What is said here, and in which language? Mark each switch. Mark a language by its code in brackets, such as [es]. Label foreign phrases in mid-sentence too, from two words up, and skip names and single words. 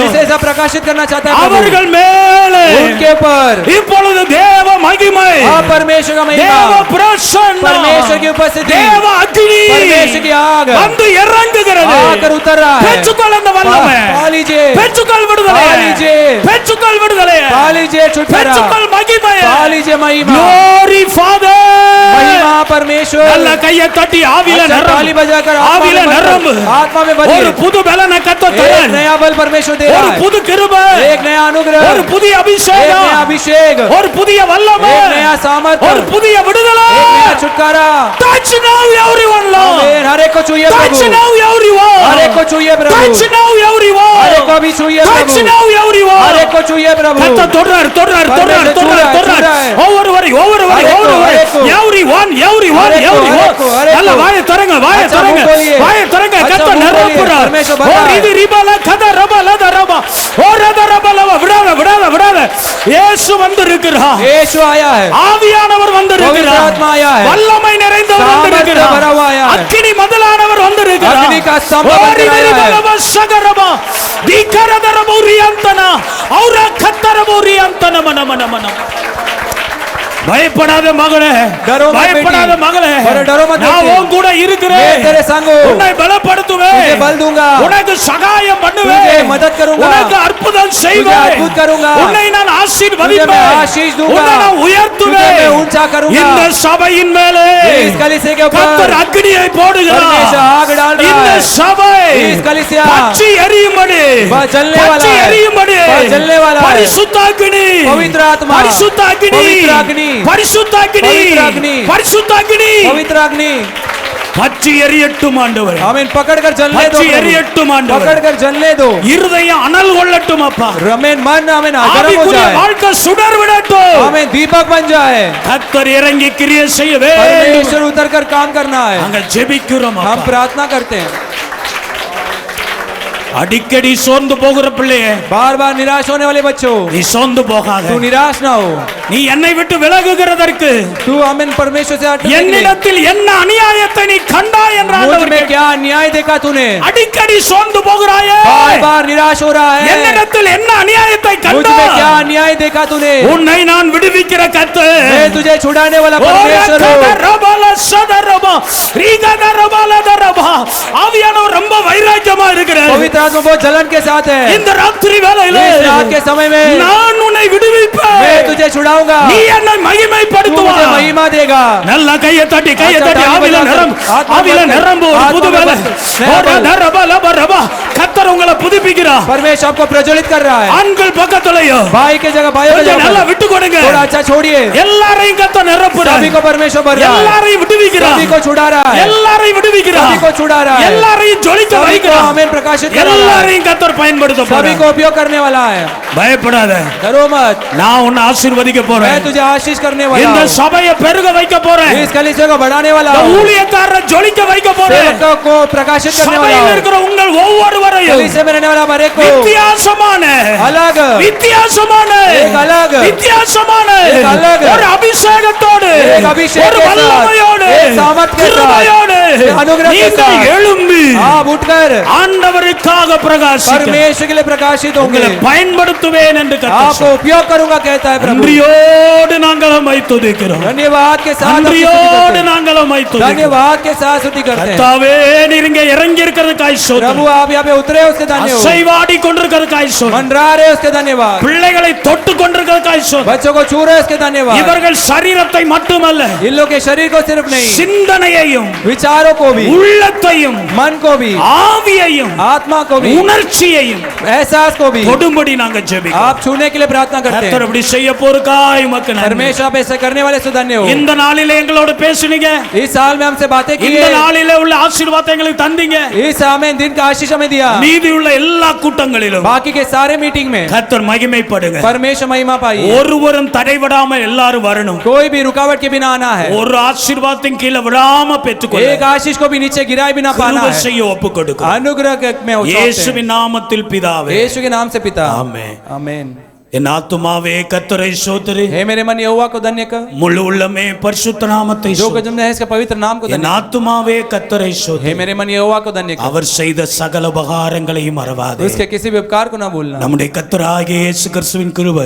[hi] जिसे सब प्रकाशित करना चाहता है प्रभु, [ta] அவர்கள் மேலே [hi] उनके ऊपर [ta] இப்பொழுது தேவ மகிமை [hi] आप परमेश्वर का [ta] தேவ [hi] महिमा [ta] பிரசன்னம் [hi] परमेश्वर की उपस्थिति [ta] தேவ அக்னி [hi] परमेश्वर की आग [ta] வந்து இறங்குகிறது. [hi] आकर उतर रहा है। [ta] பெற்றுக்கொள் அந்த வல்லமை. [hi] पा लीजिए [ta] பெற்றுக்கொள் விடுதலை. [hi] पा लीजिए [ta] பெற்றுக்கொள் விடுதலை. [hi] पा लीजिए छुटकारा [ta] பெற்றுக்கொள் மகிமை. [hi] पा लीजिए महिमा [en] Glory Father. [hi] महिमा परमेश्वर [ta] நல்ல கையை தட்டி ஆவியில [hi] अच्छा [ta] நிரம்பு. [hi] ताली बजाकर [ta] ஆவியில நிரம்பு. [hi] आत्मा में [ta] ஒரு [hi] भरिए। [ta] புது பலன கத்த [hi] एक [ta] தரேன். [hi] नया बल परमेश्वर दे [ta] ஒரு [hi] रहा है। [ta] புது கிருபை. [hi] एक नया अनुग्रह [ta] ஒரு புதிய [hi] एक [ta] அபிஷேகம். [hi] नया अभिषेक [ta] ஒரு புதிய வல்லமை. [hi] एक नया सामर्थ्य [ta] ஒரு புதிய விடுதலை. [hi] एक नया छुटकारा [en] Touch now everyone Lord. [hi] आमीन। हर एक को छूइए [en] Touch [hi] प्रभु [en] now everyone. [hi] हर एक को छूइए प्रभु [en] Touch now everyone. [hi] हर एक को भी छूइए [en] Touch [hi] प्रभु [en] now everyone. [hi] हर एक को छूइए प्रभु [ta] கத்த தொடுறார் தொடுறார் தொடுறார் தொடுறார் தொடுறார் ஒவ்வொருவரை ஒவ்வொருவரை ஒவ்வொருவரை [en] everyone everyone everyone [ta] நல்ல வாயை திறங்க வாயை திறங்க வாயை திறங்க கத்த நிரப்புறார் ஓ இது ரிபல கத ரபல தரப ஓ ரத ரபல விடாத விடாத விடாத இயேசு வந்திருக்கிறார் [hi] यीशु आया है [ta] ஆவியானவர் [hi] पवित्र [ta] வந்திருக்கிறார் [hi] आत्मा आया है [ta] வல்லமை நிறைந்தவர் வந்திருக்கிறார் [hi] भरा हुआ आया है [ta] அக்கினி மதலானவர் வந்திருக்கிறார் [hi] अग्नि का स्तंभ [ta] ஓ [hi] बनकर आया है ரிபல சகரப தீகரதரப உரியந்தன ஔர கத்தரப உரியந்தன மன மன மன [ta] பயப்படாத மகளே [hi] डरो मत [ta] பயப்படாத [hi] बेटी। [ta] மகளே [hi] अरे डरो मत [ta] நான் [hi] बेटी। [ta] உன் கூட இருக்கிறேன் [hi] मैं तेरे संग हूँ। [ta] உன்னை பலப்படுத்துவேன் [hi] तुझे बल दूंगा [ta] உனக்கு சகாயம் பண்ணுவேன் [hi] तुझे मदद करूंगा [ta] உனக்கு அற்புதம் நான் [hi] तुझे [ta] செய்வேன் [hi] अद्भुत करूंगा, [ta] உன்னை நான் [hi] तुझे मैं [ta] ஆசீர்வதிப்பேன் [hi] आशीष दूंगा, [ta] உன்னை நான் உயர்த்துவேன் [hi] तुझे मैं ऊंचा करूंगा। [ta] இந்த சபையின் மேலே [hi] इस कलीसिया के [ta] கர்த்தர் [hi] ऊपर [ta] அக்னியை போடுகிறார் [hi] परमेश्वर आग डाल रहा [ta] இந்த [hi] है। [ta] சபை [hi] इस कलीसिया [ta] பற்றி எரியும்படி [hi] वह जलने वाला [ta] பற்றி [hi] है, [ta] எரியும்படி [hi] वह जलने वाला है। [ta] பரிசுத்த அக்னி [hi] पवित्र आत्मा, [ta] பரிசுத்த அக்னி [hi] पवित्र अग्नि, [ta] பரிசுத்த அக்னி [hi] पवित्र अग्नि, [ta] பரிசுத்த அக்னி [hi] पवित्र अग्नि, [ta] பற்றி எரியட்டும் ஆண்டவரே [hi] आमीन। पकड़कर जलने दो [ta] பற்றி [hi] प्रभु, [ta] எரியட்டும் ஆண்டவரே [hi] पकड़कर जलने दो, [ta] இருதயம் அனல் கொள்ளட்டும் அப்பா [hi] आमीन। मन आमीन गरम हो [ta] ஆவிக்குரிய [hi] जाए, [ta] வாழ்க்கை சுடர் விடட்டும் [hi] आमीन। दीपक बन जाए, [ta] கர்த்தர் இறங்கி கிரியை செய்ய வேண்டும் [hi] परमेश्वर उतर कर काम करना है। [ta] நாங்கள் ஜெபிக்கிறோம் [hi] हम [ta] அப்பா. [hi] प्रार्थना करते हैं। [ta] அடிக்கடி சோர்ந்து போகிற பிள்ளையே [hi] बार बार निराश होने वाले बच्चों, [ta] நீ சோர்ந்து போகாத [hi] तू निराश ना हो, [ta] நீ என்னை விட்டு விலகுகிறதற்கு [hi] तू आमीन परमेश्वर से हटने के लिए। [ta] என்னிடத்தில் என்ன அநியாயத்தை நீ கண்டாய் என்ற [hi] मुझ [ta] ஆண்டவர் [hi] में क्या अन्याय देखा तूने? [ta] அடிக்கடி சோர்ந்து போகிறாயே [hi] बार बार निराश हो रहा है, [ta] என்னிடத்தில் என்ன அநியாயத்தை [hi] मुझ में क्या [ta] கண்டாய் [hi] अन्याय देखा तूने? [ta] உன்னை நான் விடுவிக்கிற கர்த்தர் [hi] मैं तुझे छुड़ाने वाला परमेश्वर हूँ। [ta] ஆவியானவர் ரொம்ப வைராக்கியமா இருக்கிறார் [hi] पवित्र आत्मा बहुत जलन के साथ है। [ta] இந்த ராத்திரி வேளையிலே [hi] इस रात के समय में [ta] நான் உன்னை விடுவிப்பேன் [hi] मैं तुझे छुड़ाऊंगा, [ta] நீ என்னை [hi] तू मुझे [ta] மகிமைப்படுத்துவாய் [hi] महिमा देगा। [ta] நல்ல கையை தட்டி [hi] अच्छा, ताली [ta] ஆவில [hi] बजा [ta] நிரம் [hi] कर, आत्मा [ta] ஆவில [hi] भर कर, [ta] நிரம்பு ஒரு [hi] आत्मा [ta] புது [hi] भर [ta] வேலை [hi] कर, नया बल। [ta] கர்த்தர் உங்களை புதுப்பிக்கிறார் [hi] परमेश्वर आपको प्रज्वलित कर रहा है। [ta] ஆண்கள் பக்கத்துலயும் [hi] भाई के जगह भाई [ta] கொஞ்சம் நல்லா விட்டு கொடுங்க [hi] थोड़ा अच्छा छोड़िए। [ta] எல்லாரையும் கர்த்தர் நிரப்புறார் [hi] सभी को परमेश्वर भर रहा है, [ta] எல்லாரையும் விடுவிக்கிறார் [hi] सभी को छुड़ा रहा है, [ta] எல்லாரையும் விடுவிக்கிறார் [hi] सभी को छुड़ा रहा है, [ta] எல்லாரையும் ஜொலிக்க [hi] सभी को [ta] வைக்கிறார் [hi] हमें प्रकाशित कर रहा है, [ta] எல்லாரையும் கர்த்தர் பயன்படுத்த [hi] सभी [ta] போறார் [hi] को उपयोग करने वाला है। [ta] பயப்படாத [hi] डरो मत, [ta] நான் உன்னை ஆசீர்வதிக்க [hi] मैं [ta] போறேன் [hi] तुझे आशीष करने वाला [ta] இந்த [hi] हूँ। [ta] சபையை பெருக வைக்க போறேன் [hi] इस कलीसिया को बढ़ाने वाला [ta] இந்த [hi] हूँ, [ta] ஊழியக்காரரை ஜொலிக்க வைக்க போறேன் [hi] सेवकों को प्रकाशित करने वाला [ta] சபையில் [hi] हूँ। [ta] இருக்கிற உங்கள் ஒவ்வொருவரையும் [hi] कलीसिया में रहने वाला हर एक को [ta] வித்தியாசமான [hi] अलग [ta] வித்தியாசமான [hi] एक अलग [ta] வித்தியாசமான [hi] एक अलग [ta] ஒரு அபிஷேகத்தோடு [hi] एक अभिषेक [ta] ஒரு [hi] के साथ, [ta] வல்லமையோடு [hi] एक सामर्थ के साथ, [ta] கிருபையோடு [hi] एक अनुग्रह के [ta] நீங்கள் [hi] साथ [ta] எழும்பி [hi] आप उठकर [ta] ஆண்டவருக்காக பிரகாசிக்க [hi] परमेश्वर के लिए प्रकाशित होंगे। [ta] உங்களை பயன்படுத்துவேன் என்று கர்த்தர் [hi] आपको उपयोग करूंगा कहता है प्रभु। [ta] நன்றியோடு நாங்கள் உம்மை துதிக்கிறோம் [hi] धन्यवाद के साथ आपकी स्तुति [ta] நன்றியோடு [hi] करते हैं। [ta] நாங்கள் உம்மை துதிக்கிறோம் [hi] धन्यवाद के साथ स्तुति करते हैं। [ta] கர்த்தாவே நீர் இங்கே இறங்கி இருக்கிறதுக்காய் [hi] प्रभु [ta] ஸ்தோத்திரம் [hi] आप यहाँ पे उतरे उसके धन्यवाद, [ta] அசைவாடி கொண்டிருக்கிறதுக்காய் ஸ்தோத்திரம் [hi] मंडरा रहे उसके धन्यवाद, [ta] பிள்ளைகளை தொட்டு கொண்டிருக்கிறதுக்காய் ஸ்தோத்திரம் [hi] बच्चों को छू रहे उसके धन्यवाद। [ta] இவர்கள் சரீரத்தை மட்டுமல்ல [hi] इन लोग के शरीर को सिर्फ नहीं, [ta] சிந்தனையையும் [hi] विचारों को भी, [ta] உள்ளத்தையும் [hi] मन को भी, [ta] ஆவியையும் [hi] आत्मा को भी, [ta] உணர்ச்சியையும் [hi] एहसास को भी [ta] தொடும்படி நாங்கள் ஜெபிக்கிறோம் [hi] आप छूने के लिए प्रार्थना करते [ta] கர்த்தர் [hi] हैं। [ta] அப்படி செய்ய போறக்காய் உமக்கு நன்றி [hi] परमेश्वर आप ऐसा करने वाले से धन्य हो। [ta] இந்த நாளிலே எங்களோட பேசுனீங்க [hi] इस साल में हमसे बातें की [ta] இந்த [hi] है, [ta] நாளிலே உள்ள ஆசீர்வாதத்தை எங்களுக்கு தந்தீங்க [hi] इस साल में दिन का आशीष हमें दिया, [ta] மீதி உள்ள எல்லா கூட்டங்களிலும் [hi] बाकी के सारे मीटिंग में [ta] கர்த்தர் மகிமைப்படுங்க [hi] परमेश्वर महिमा पाई। [ta] ஒருவரும் தடைபடாம எல்லாரும் வரணும் [hi] कोई भी रुकावट के बिना आना है, [ta] ஒரு ஆசீர்வாதத்தின் கீழே விடாம பெற்றுக்கொள்ள [hi] एक आशीष को भी नीचे गिराए बिना पाना [ta] கிருபை [hi] है। [ta] செய்ய ஒப்பு கொடுக்கிறோம் [hi] अनुग्रह में हो सकते हैं। [ta] இயேசுவின் நாமத்தில் பிதாவே [hi] यीशु के नाम से पिता, [ta] ஆமென் [hi] आमीन। [ta] என் ஆத்துமாவே கர்த்தரை ஸ்தோத்திரி [hi] हे मेरे मन यहोवा को धन्य कर, [ta] முழு உள்ளமே பரிசுத்த நாமத்தை [hi] जो [ta] ஸ்தோத்திரி. [hi] तुमने है इसके पवित्र नाम को [ta] என் [hi] धन्य [ta] ஆத்துமாவே கர்த்தரை [hi] कर। [ta] ஸ்தோத்திரி. [hi] हे मेरे मन यहोवा को धन्य कर, [ta] அவர் செய்த சகல உபகாரங்களையும் மறவாதே [hi] उसके किसी भी उपकार को ना भूलना। [ta] நம்முடைய கர்த்தராகிய இயேசு கிறிஸ்துவின் கிருபை